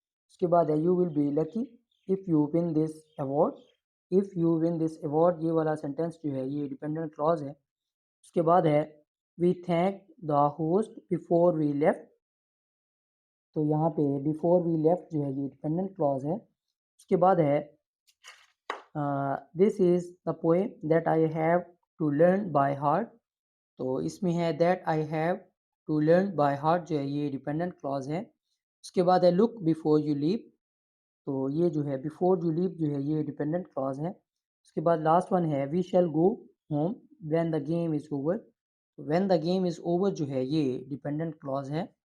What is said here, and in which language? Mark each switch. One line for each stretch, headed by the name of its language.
Urdu: اس کے بعد ہے
English: you will be lucky if you win this award, if you win this award
Urdu: یہ والا سینٹینس جو ہے یہ ڈیپینڈنٹ کلاز ہے. اس کے بعد ہے
English: we thank the host before we left،
Urdu: تو یہاں پہ
English: before we left
Urdu: جو ہے یہ ڈیپینڈنٹ کلاز ہے. اس کے بعد ہے
English: this is the poem that I have to learn by heart،
Urdu: تو اس میں ہے
English: that I have to learn by heart
Urdu: جو ہے یہ ڈیپینڈنٹ کلاز ہے. اس کے بعد ہے
English: look before you leap،
Urdu: تو یہ جو ہے
English: before you leap
Urdu: جو ہے یہ ڈیپینڈنٹ کلاز ہے. اس کے بعد
English: last one ہے we shall go home when the game is over، when the game is over
Urdu: جو ہے یہ ڈیپینڈنٹ کلاز ہے.